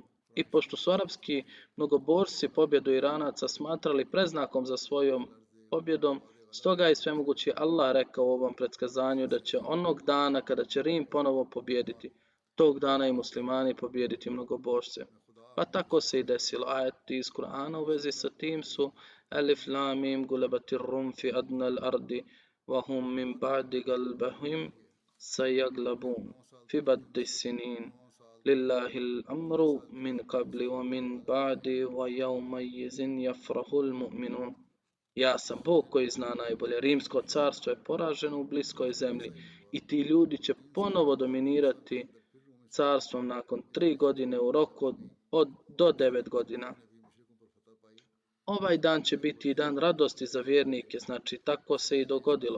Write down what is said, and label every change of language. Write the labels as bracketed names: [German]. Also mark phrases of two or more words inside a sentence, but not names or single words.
[Bosnian] I pošto su arapski mnogoborci pobjedu Iranaca smatrali preznakom za svojom pobjedom, stoga je svemogući Allah rekao u ovom predskazanju da će onog dana kada će Rim ponovo pobjediti, tog dana i muslimani pobjediti mnogobožce. Pa tako se i desilo. Ajeti iz Kur'ana u vezi sa tim su [Arabic] الم غلبت الروم في أدنى الأرض وهم من بعد غلبهم سيغلبون في بضع سنين لله الأمر من قبل ومن بعد ويومئذ يفرح المؤمنون. [Bosnian] Ja sam Bog koji zna najbolje. Rimsko carstvo je poraženo u bliskoj zemlji i ti ljudi će ponovo dominirati carstvom nakon 3 godine u roku do 9 godina. Ovaj dan će biti i dan radosti za vjernike, znači tako se i dogodilo.